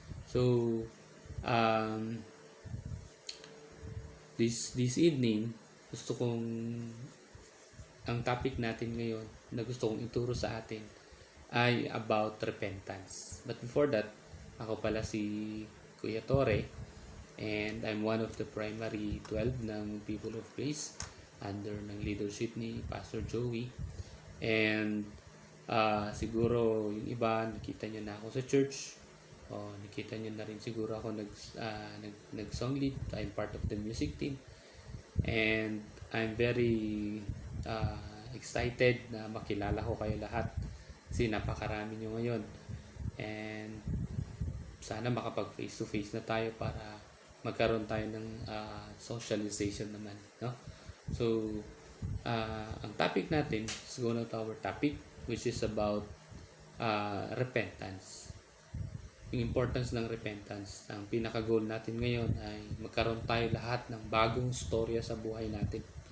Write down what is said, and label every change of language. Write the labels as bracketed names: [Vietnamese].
[Filipino] So, um, [English] this evening, [Filipino] gusto kong, ang topic natin ngayon na gusto kong ituro sa atin ay [English] about repentance. But before that, [Filipino] ako pala si [English] Kuya Torre, and I'm one of the primary 12 ng People of Grace under ng leadership ni Pastor Joey. [Filipino] And siguro yung iba, nakita nyo na ako sa church, o nakita nyo na rin siguro ako nag-song lead. [English] I'm part of the music team, and I'm very excited [Filipino] na makilala ko kayo lahat kasi napakarami nyo ngayon, and sana makapag [English] face to face [Filipino] na tayo para magkaroon tayo ng socialization naman, no? [English] So [Filipino] ang topic natin [English] is going to our topic, which is about repentance. [Filipino] Yung importance ng repentance. Ang pinaka-goal natin ngayon ay magkaroon tayo lahat ng bagong storya sa buhay natin.